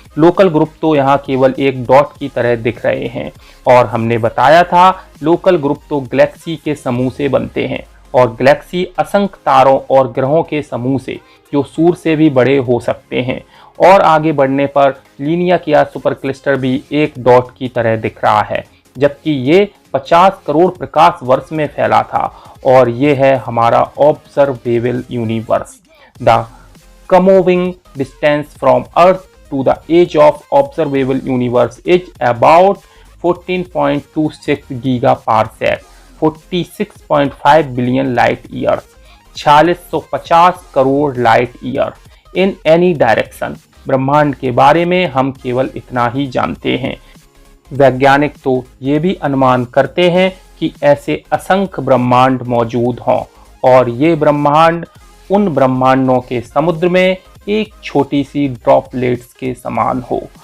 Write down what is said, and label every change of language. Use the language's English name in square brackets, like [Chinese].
[Hindi] Local group तो यहाँ केवल एक डॉट की तरह दिख रहे हैं और हमने बताया था लोकल ग्रुप तो गैलेक्सी के समूह से बनते हैं और गैलेक्सी असंख्य तारों और ग्रहों के समूह से जो सूर्य से भी बड़े हो सकते हैं। और आगे बढ़ने पर लीनियाकिया सुपर क्लस्टर भी एक डॉट की तरह दिख रहा है, जबकि ये 50 करोड़ प्रकाश वर्ष में फैला था और ये है हमारा observable universe. [English] The comoving distance from earth to the edge of observable universe is about 14.26 gigaparsec, 46.5 billion light years, 4650 crore light year in any direction. [Hindi] ब्रह्मांड के बारे में हम केवल इतना ही जानते हैं। वैज्ञानिक तो ये भी अनुमान करते हैं कि ऐसे असंख्य ब्रह्मांड मौजूद हों और ये ब्रह्मांड उन ब्रह्मांडों के समुद्र में एक छोटी सी ड्रॉपलेट्स के समान हो।